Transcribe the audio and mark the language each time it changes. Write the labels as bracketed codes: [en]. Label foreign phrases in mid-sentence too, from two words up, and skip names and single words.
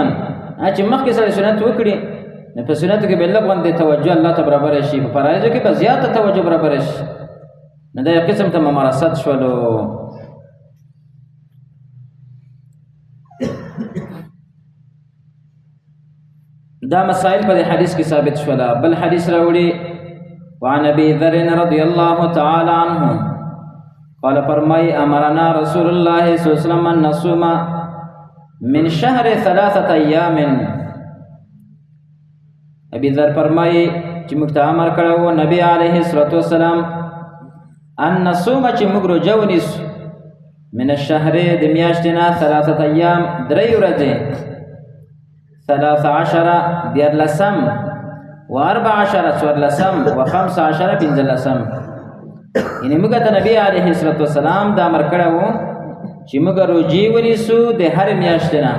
[ps] چې مخکې سړی سنت وکړي نو په سنتو کې به لږ غوندې توجه الله ته برابره شي، په فرایضو کې به زیاته توجه برابره شي. نو دا یو قسم ته ممارست شولو. دا مسائل په حدیث کې ثابت شوله. بل حدیث راوړي [ar] وعن ابي ذر رضي الله تعالى عنه قال فرمای امرنا رسول الله صلى الله عليه وسلم ان نصوم من شهر 3 ايام. [ps] ابي ذر فرمای چې موږ ته امر کړو نبی [ar] عليه الصلاه والسلام ان نصوم [ps] چې موږ روزه ونیسو [ar] من الشهر [ps] د میاشتې نه 3 ايام 3 ورځې 13 دیارلسم و14 څوارلسم و15 پنځلسم. یعنې موږ ته نبی [ar] علیه السلام [ps] دا امر کړی و چې موږ روزې ونیسو د هرې میاشتې نه.